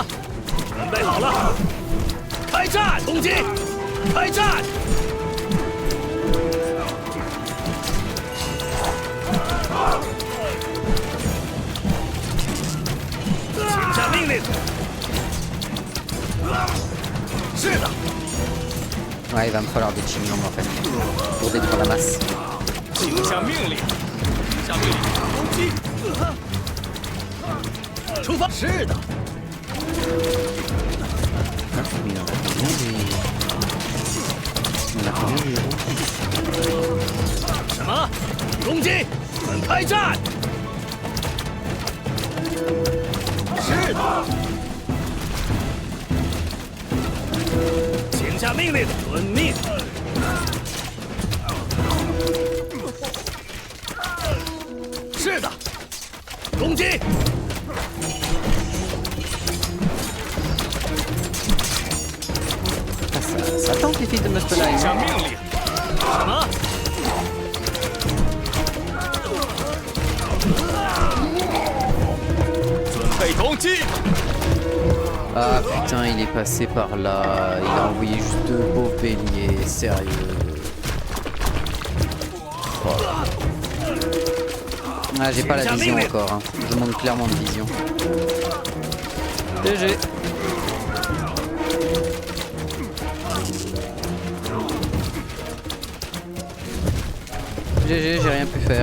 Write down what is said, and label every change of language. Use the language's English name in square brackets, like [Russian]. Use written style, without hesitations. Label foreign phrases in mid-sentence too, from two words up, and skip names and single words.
[Chinese] 准备好了。 开战！攻击！开战！请下命令。是的。 [French] Ouais, il va me falloir des Qinglong en fait pour détruire la masse. [Chinese] 请下命令。下命令，攻击！出发！是的， [French] Ah, mais il en a combien des... Il en a combien des héros? [Chinese] 什么？攻击！我们开战！是的。请下命令，遵命。是的，攻击！ [French] Ça tente les filles de notre live. [Chinese] 下命令。什么？准备攻击！ [French] Ah putain, il est passé par là. Il a envoyé juste 2 pauvres béliers. Sérieux. Oh. Ah, j'ai pas la vision encore. Hein. Je manque clairement de vision. GG. GG, j'ai rien pu faire.